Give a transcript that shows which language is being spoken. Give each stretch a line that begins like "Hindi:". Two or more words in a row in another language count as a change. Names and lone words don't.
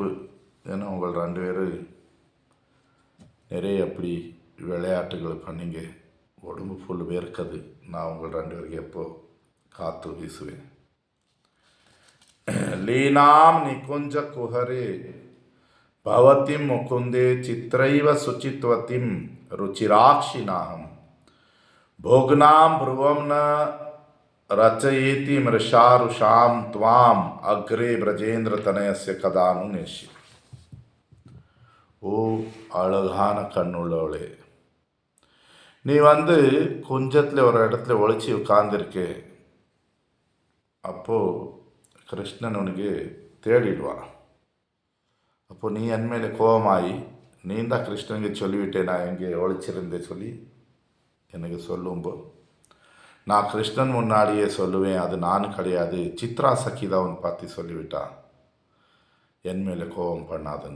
Tamil: ஏன்னா உங்கள் 2 பேர் நிறைய அப்படி விளையாட்டுகள் பண்ணிங்க, உடம்பு ஃபுல் வேர்க்குது. நான் உங்கள் 2 பேருக்கு எப்போ காற்று வீசுவேன்.
Sanskrit: लीनाम् निकुञ्ज कुहरे भवतीम् मुकुन्दे चित्रैव सूचितवतीम् रुचिराक्षिनाहम् भोगनाम भ्रुवम न रचयेति मृषारुषाम त्वाम अग्रे ब्रजेंद्र तनयस्य कदानुनेशि.
Tamil: ஓ அழகான கண்ணுள்ளவளே, நீ வந்து கொஞ்சத்தில் ஒரு இடத்துல ஒழிச்சு உட்கார்ந்துருக்கே, அப்போது கிருஷ்ணன் உனக்கு தேடிடுவான். அப்போது நீ என் மேலே கோபமாயி நீ தான் கிருஷ்ணனுக்கு சொல்லிவிட்டேன் நான் எங்கே ஒழிச்சிருந்தேன் சொல்லி எனக்கு சொல்லும்போது நான் கிருஷ்ணன் முன்னாடியே சொல்லுவேன், அது நான் கிடையாது, சித்ரா சखी தான் அவன் பார்த்து சொல்லிவிட்டான், என் மேலே கோபம் பண்ணாதுங்க.